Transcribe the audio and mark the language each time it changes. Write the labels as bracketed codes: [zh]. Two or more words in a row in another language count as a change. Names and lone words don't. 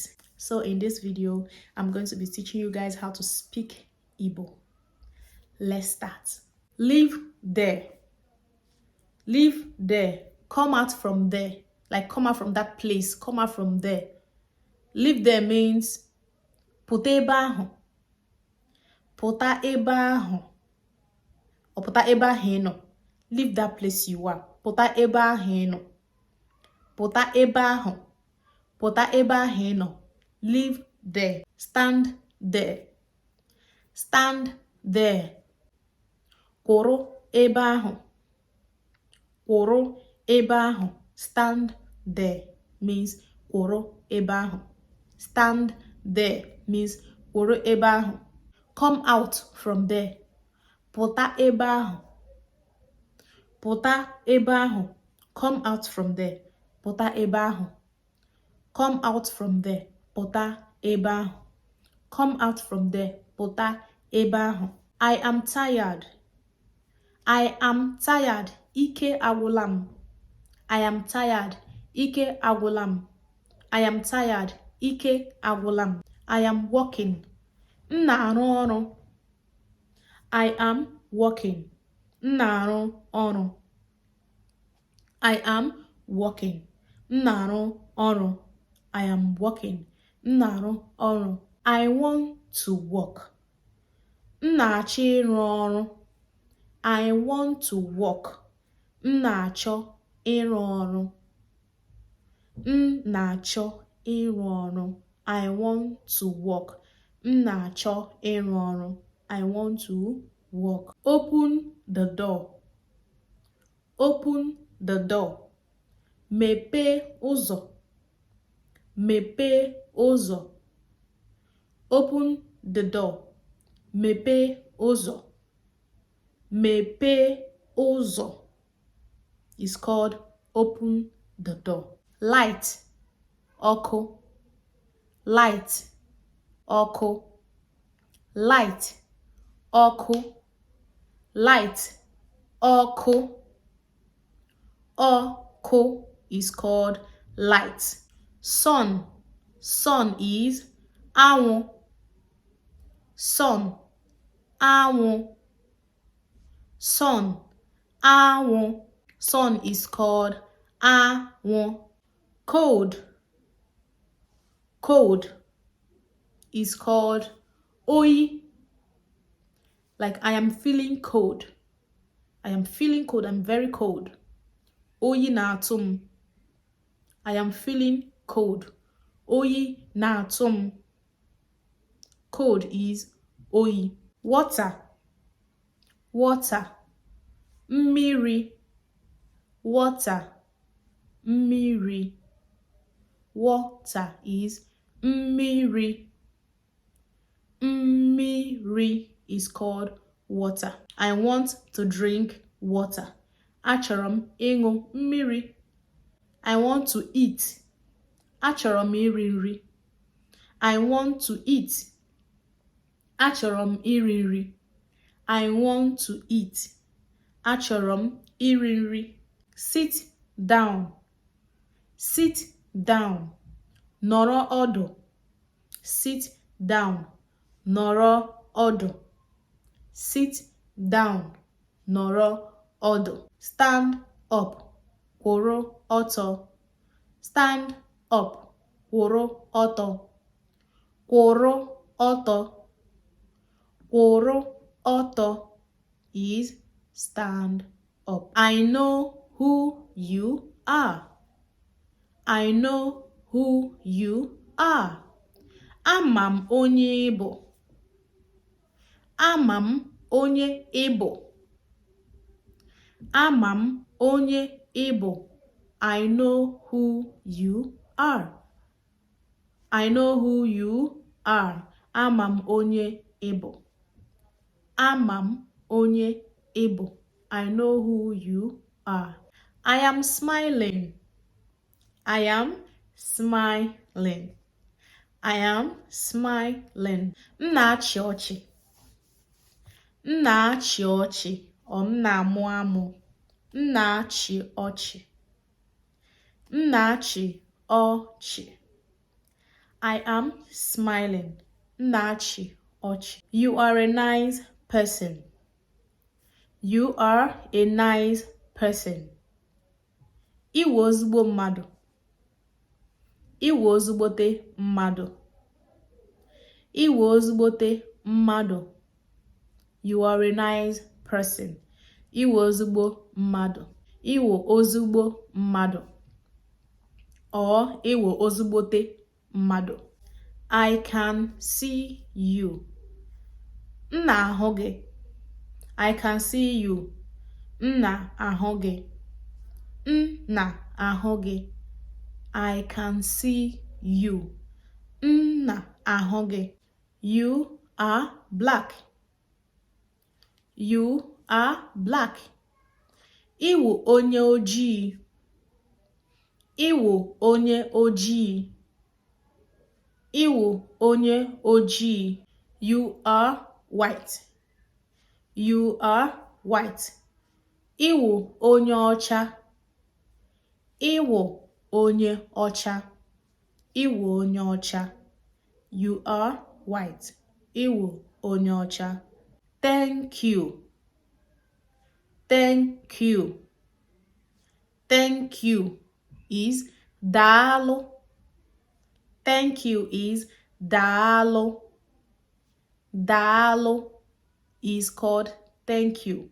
[en] So in this video, I'm going to be teaching you guys how to speak Igbo. Let's start. Live there. Live there. Come out from there. Like come out from that place. Come out from there. Live there means [ig] pụta ebe ahụ. Pụta ebe ahụ. Or pụta ebe ahụ ị nọ. [en] Leave that place you are. [ig] Pụta ebe ahụ ị nọ. Pụta ebe ahụ. Pụta ebe ahụ ị nọ. [en] Live there. Stand there. Stand there. [ig] Kwụrụ ebe ahụ. Kwụrụ ebe ahụ. [en] Stand there means [ig] kwụrụ ebe ahụ. [en] Stand there means [ig] kwụrụ ebe ahụ. [en] Come out from there. [ig] Pụta ebe ahụ. Pụta ebe ahụ. [en] Come out from there. [ig] Pụta ebe ahụ. [en] Come out from there. [ig] Pụta ebe ahụ. [en] Come out from there. [ig] Pụta ebe ahụ. [en] I am tired. I am tired. [ig] Ike agwụla m. [en] I am tired. [ig] Ike agwụla m. [en] I am tired. [ig] Ike agwụla m. [en] I am working. [ig] M na-arụ ọrụ. [en] I am working. [ig] M na-arụ ọrụ. [en] I am working. [ig] M na-arụ ọrụ. [en] I am working. [ig] M na-arụ ọrụ. [en] I want to work. [ig] M na-achọ ịrụ ọrụ. [en] I want to work. [ig] M na-achọ ịrụ ọrụ. M na-achọ ịrụ ọrụ. [en] I want to work. [ig] M na-achọ ịrụ ọrụ. [en] I want to work. Open the door. Open the door. [ig] Mepee ụzọ. Mepee ụzọ. [en] Open the door. [ig] Mepee ụzọ. Mepee ụzọ [en] is called open the door. Light. [ig] Ọkụ. Light. Ọkụ. Light. Ọkụ. Light. Ọkụ. Ọkụ [en] is called light. Sun. Sun is anwụ. Sun. Anwụ. Sun. Anwụ. Sun is called anwụ. Cold. Cold is called oyi. Like I am feeling cold. I am feeling cold. I'm very cold. [ig] Oyi na-atụ m. [en] I am feeling cold. [ig] Oyi na-atụ m. [en] Cold is oyi. Water. Water. Mmiri. Water. Mmiri. Water is mmiri. Mmiri is called water. I want to drink water. [ig] Achọrọ m ịṅụ mmiri. [en] I want to eat. [ig] Achọrọ m iri nri. [en] I want to eat. [ig] Achọrọ m iri nri. [en] I want to eat. [ig] Achọrọ m iri nri. [en] Sit down. Sit down. [ig] Nọrọ ọdụ. [en] Sit down. [ig] Nọrọ ọdụ. [en] Sit down. [ig] Nọrọ ọdụ. [en] Stand up. [ig] Kwụrụ ọtọ. [en] Stand up. [ig] Kwụrụ ọtọ. Kwụrụ ọtọ. Kwụrụ ọtọ [en] is stand up. I know who you are. I know who you are. [ig] Ama m onye ị bụ. Ama m onye ị bụ. Ama m onye ị bụ. [en] I know who you are. I know who you are. [ig] Ama m onye ị bụ. Ama m onye ị bụ. [en] I know who you are. I am smiling. I am smiling. I am smiling. [ig] M na-achị ọchị. M na-achị ọchị or m na-amụ amụ. M na-achị ọchị. M na-achị ọchị. [en] I am smiling. [ig] M na-achị ọchị. [en] You are a nice person. You are a nice person. [ig] Ị wụ ezigbo mmadụ. Ị wụ ezigbote mmadụ. Ị wụ ezigbote mmadụ. [en] You are a nice person. [ig] Ị wụ ezigbo mmadụ. Ị wụ ezigbo mmadụ. Or ị wụ ezigbote mmadụ. [en] I can see you. [ig] M na-ahụ gị. [en] I can see you. [ig] M na-ahụ gị. M na-ahụ gị. [en] I can see you. [ig] M na-ahụ gị. [en] You are black. You are black. [ig] Ị wụ onye ojii. Ị wụ onye ojii. Ị wụ onye ojii. [en] You are white. You are white. [ig] Ị wụ onye ọcha. Ị wụ onye ọcha. Ị wụ onye ọcha. [en] You are white. [ig] Ị wụ onye ọcha. [en] Thank you. Thank you. Thank you is daalụ. Thank you is daalụ. Daalụ is called thank you.